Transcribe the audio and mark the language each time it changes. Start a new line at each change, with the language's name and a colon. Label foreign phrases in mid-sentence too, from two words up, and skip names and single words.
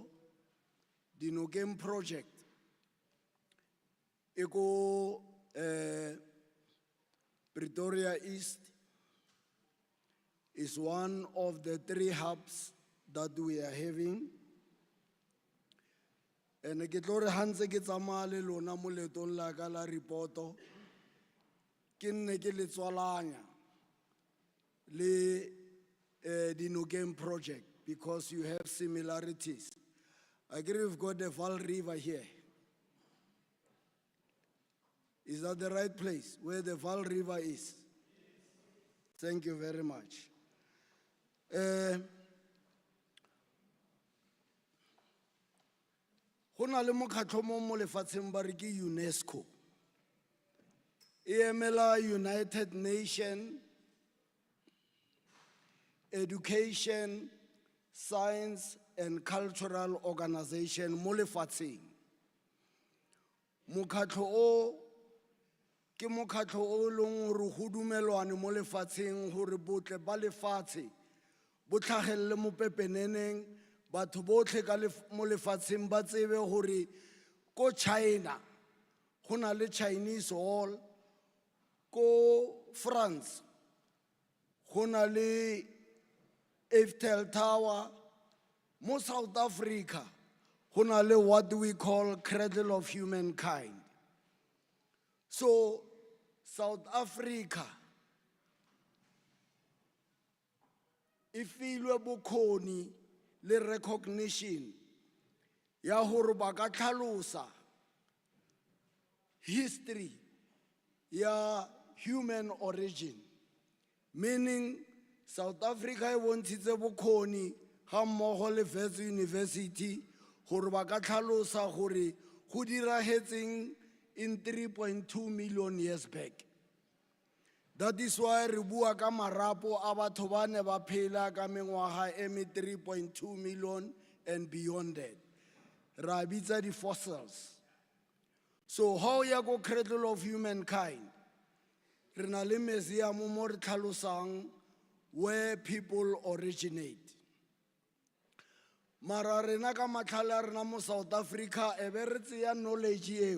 English: Dinokeng project. It go Pretoria East is one of the 3 hubs that we are having.
Tswana: And ke tlo re hantse ke tsamaya le lona mo letong la ka la reporto, ke nne ke le tswalanya le Dinokeng project
English: because you have similarities. I agree we've got the Val River here. Is that the right place where the Val River is? Thank you very much.
Tswana: Go na le mokgatlho mo lefatsheng ba re ke UNESCO. E emela United Nations Education, Science and Cultural Organization mo lefatsheng. Mokgatlho o ke mokgatlho o leng gore go dumelwane mo lefatsheng gore botle ba lefatshe bo tlhagelle mo pepeneneng, batho botlhe ka mo lefatsheng ba tsebe gore ko China go na le Chinese Wall, ko France go na le Eiffel Tower, mo South Africa go na le
English: what we call
Tswana: Cradle of Humankind. So South Africa e filwe bokgoni le recognition ya gore ba ka tlhalosa history ya
English: human origin,
Tswana: meaning South Africa e bontshitse bokgoni ga mmogo le Wits University gore ba ka tlhalosa gore go diragetseng
English: in 3.2 million years back. That is why
Tswana: re bua ka marapo a batho ba ne ba phela ka mengwaga e me 3.2 million and beyond that. Ra bitsa di fossils. So how ya go Cradle of Humankind? Re na le museum mo re tlhalosang
English: where people originate.
Tswana: Mara rena ka matlhala rena mo South Africa e be re tseya knowledge eo.